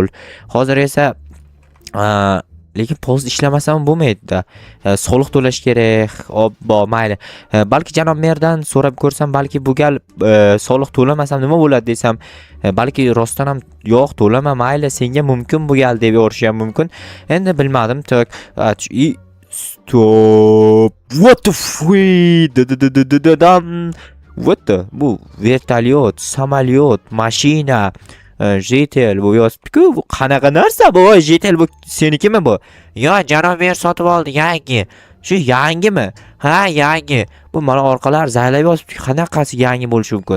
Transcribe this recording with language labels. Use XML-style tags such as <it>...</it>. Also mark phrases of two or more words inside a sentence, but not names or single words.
<uz>Hozir esa lekin polizda ishlamasam bo'lmaydi-da. Soliq to'lash kerak. Obbo, mayli. Balki janob merdan so'rab ko'rsam, balki bu gal soliq to'lamasam nima bo'ladi desam, balki rostdan ham yo'q, to'lama, mayli, senga mumkin bu gal deb yo'rishi ham mumkin. Endi bilmadim. Stop.</uz> <en>What the fuck? What the?</en> <uz>Bu vertolyot, samolyot, mashina, jetel bu yozibdi-ku. Bu qanaqa narsa bu? Jetel bu senikimi bu? Yo, janob mer sotib oldi, yangi. Shu yangimi? Ha, yangi. Bu mana orqalar zaylab yozibdi. Qanaqasi yangi bo'lishi mumkin?</uz>